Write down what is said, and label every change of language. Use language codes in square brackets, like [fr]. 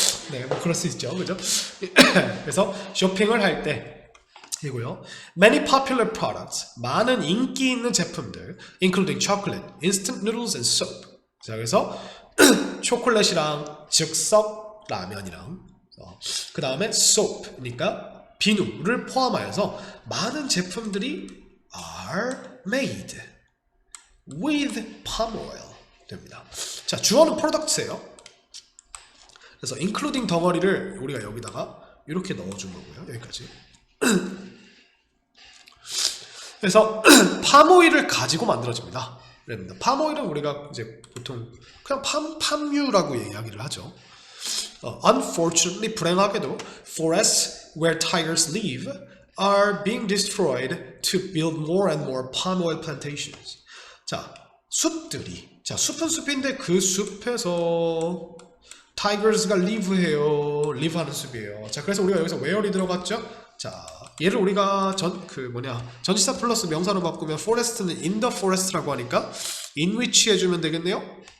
[ko] 네, 뭐 그럴 수 있죠, 그죠? 그래서 쇼핑을 할 때 이고요. [en] Many popular products, [ko] 많은 인기 있는 제품들, [en] including chocolate, instant noodles, and soap. [ko] 자, 그래서 초콜릿이랑 즉석 라면이랑 그 다음에 soap, 그러니까 비누를 포함하여서 많은 제품들이 [en] are made with palm oil [ko] 됩니다. 자, 주어는 products예요. 그래서 including 덩어리를 우리가 여기다가 이렇게 넣어준 거고요. 여기까지. 그래서 팜오일을 가지고 만들어집니다. 그럽니다. 팜오일은 우리가 이제 보통 그냥 팜유라고 이야기를 하죠. [en] Unfortunately, [ko] 불행하게도 [en] forests where tigers live are being destroyed to build more and more palm oil plantations. [ko] 자, 숲들이 숲은 숲인데 그 숲에서 tigers가 live해요. live하는 숲이에요. 자, 그래서 우리가 여기서 where이 들어갔죠? 자, 얘를 우리가 전치사 플러스 명사로 바꾸면 forest는 in the forest라고 하니까 in which 해주면 되겠네요.